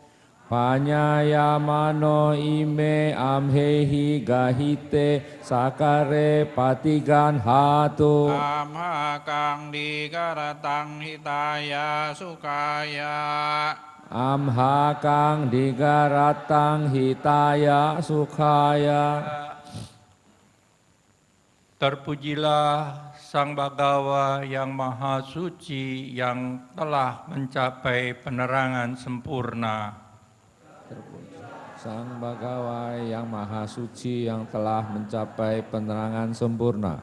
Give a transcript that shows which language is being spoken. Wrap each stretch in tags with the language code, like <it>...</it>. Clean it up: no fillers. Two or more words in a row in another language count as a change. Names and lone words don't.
<pi>Panyaya Mano Ime Amhehi Gahite Sakare Patigan Hatu Amhakang digaratang hitaya sukaya Amhakang Digaratang Hitaya Sukaya</pi> <id>Terpujilah Sang Bhagawa yang Maha Suci yang telah mencapai penerangan sempurna. Sang Bhagawa yang Maha Suci yang telah mencapai penerangan sempurna.</id>